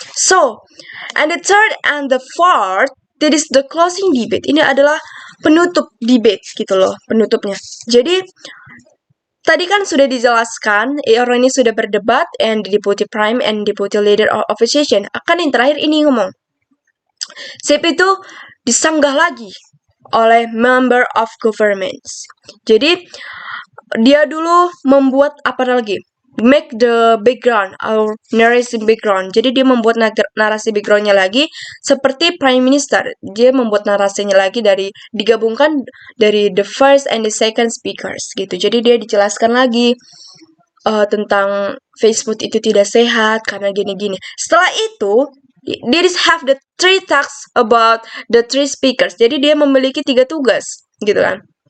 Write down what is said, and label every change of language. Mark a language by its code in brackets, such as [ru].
[en] So, and the third and the fourth it is the closing debate. [id] Ini adalah penutup debate gitu loh, penutupnya. Jadi tadi kan sudah dijelaskan, orang ini sudah berdebat and deputy prime and deputy leader of opposition. Akan yang terakhir ini ngomong. Sip itu disanggah lagi oleh member of governments. Jadi dia dulu membuat apa lagi? [en] Make the background or narration background. [id] Jadi dia membuat narasi backgroundnya lagi seperti Prime Minister. Dia membuat narasinya lagi digabungkan dari [en] the first and the second speakers [id] gitu. Jadi dia dijelaskan lagi tentang Facebook itu tidak sehat karena gini-gini. Setelah itu dia [en] have the 3 tasks about the 3 speakers. [id] Jadi dia memiliki 3 tugas gitu kan.